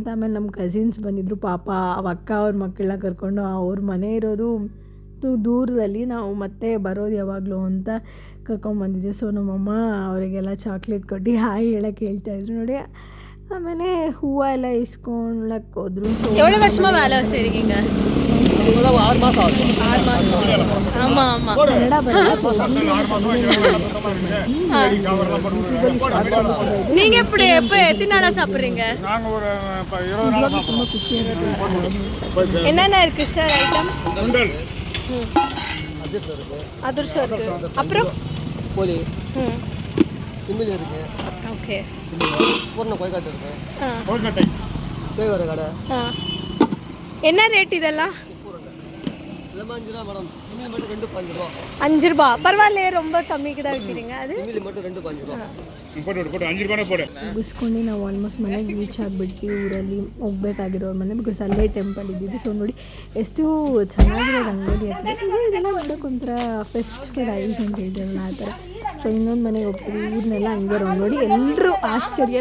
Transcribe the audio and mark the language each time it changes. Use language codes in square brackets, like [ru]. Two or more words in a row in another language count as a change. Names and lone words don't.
[kn] ಆಮೇಲೆ ನಮ್ಮ ಕಸಿನ್ಸ್ ಬಂದಿದ್ದರು ಪಾಪ. ಅಕ್ಕ ಅವ್ರ ಮಕ್ಕಳನ್ನ ಕರ್ಕೊಂಡು, ಅವ್ರ ಮನೆ ಇರೋದು ದೂರದಲ್ಲಿ, ನಾವು ಮತ್ತೆ ಬರೋದು ಯಾವಾಗಲೂ ಅಂತ ಕರ್ಕೊಂಬಂದಿದ್ವಿ. ಸೊ ನಮ್ಮಮ್ಮ ಅವರಿಗೆಲ್ಲ ಚಾಕ್ಲೇಟ್ ಕೊಟ್ಟು ಹಾಯ್ ಹೇಳೋಕ್ಕೆ ಹೇಳ್ತಾಯಿದ್ರು ನೋಡಿ. ಆಮೇಲೆ ಹೂವು ಎಲ್ಲ ಇಸ್ಕೊಳಕ್ಕೆ ಹೋದ್ರು. ಸೊ [ta] எவ்வளோ வருஷமாக வேலை செய்கிறீங்க? 6 மாதம் ஆகுது. 6 மாதம். ஆமாம் ஆமாம். [kn] ಕನ್ನಡ ಬರಲ್ಲ. ಸೊ [ta] நீங்கள் எப்படி எப்போ எத்தனை நாளாக சாப்பிட்றீங்க? நாங்கள் ஒரு 20 நாள் [kn] ತುಂಬ ಖುಷಿಯಾಗುತ್ತೆ. [ta] என்னென்ன இருக்குது சார் ஐட்டம்? சுண்டல், அதிர்ஷ்டம் இருக்குது. அப்புறம் கோழி, ம் திமிழ் இருக்கு, ஓகே. பூர்ண கொய்காட்டு இருக்கு, ஆ கொழுக்கட்டை, தேவர கடை. ஆ என்ன ரேட் இதெல்லாம்? இதெல்லாம் 5 ரூபா மேடம். திமிழ் மட்டும் 2 5 ரூபா. 5 ரூபா. பரவாயில்லையே, ரொம்ப கம்மிக்கு தான் விற்கிறீங்க. அது திமிழ் மட்டும் 2 5 ரூபா. போட்டு 5 ரூபாய் போடு. [kn] ಮುಗಿಸ್ಕೊಂಡು ನಾವು ಆಲ್ಮೋಸ್ಟ್ ಮನೆಗೆ ರೀಚ್ ಆಗಿಬಿಟ್ಟು ಊರಲ್ಲಿ ಹೋಗ್ಬೇಕಾಗಿರೋ ಮನೆ. ಬಿಕಾಸ್ ಅಲ್ಲೇ ಟೆಂಪಲ್ ಇದ್ದಿದ್ದು. ಸೊ ನೋಡಿ ಎಷ್ಟು ಚೆನ್ನಾಗಿರೋ ರಂಗೋಲಿ ಹಾಕಿದೆ. ಇದೆಲ್ಲ ನೋಡೋಕೆ ಒಂಥರ [en] festival eyes [kn] ಅಂತ ಹೇಳ್ತೀವಲ್ಲ ಆ ಥರ. ಸೊ ಇನ್ನೊಂದು ಮನೆಗೆ ಹೋಗ್ತೀವಿ. ಊರನ್ನೆಲ್ಲ ಹಂಗೆ ನೋಡಿ ಎಲ್ಲರೂ ಆಶ್ಚರ್ಯ.